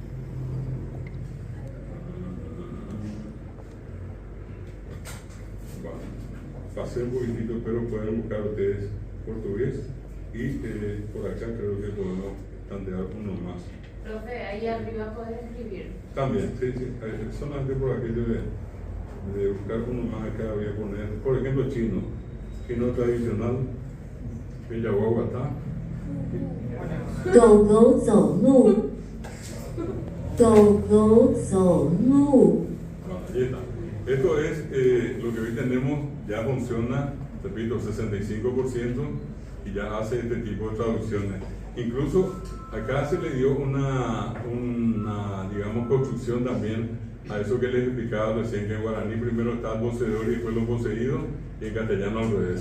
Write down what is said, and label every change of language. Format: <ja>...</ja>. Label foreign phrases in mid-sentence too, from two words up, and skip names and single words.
<es>Bueno, pasé un poquitito, pero pueden buscar ustedes portugués y por acá creo que podemos tantear uno más. Profe, ahí arriba puedes escribir. También, sí, sí, solamente por aquello de buscar uno más acá voy a poner, por ejemplo, chino tradicional, Villahuaguatá.</es> <zh>狗狗走路，狗狗走路。</zh> <es>Ahí está. Esto es lo que hoy tenemos, ya funciona, repito, 65% y ya hace este tipo de traducciones. Incluso acá se le dio una digamos, construcción también a eso que les explicaba recién, que en guaraní primero está el poseedor y después lo poseído, y en castellano al revés.</es>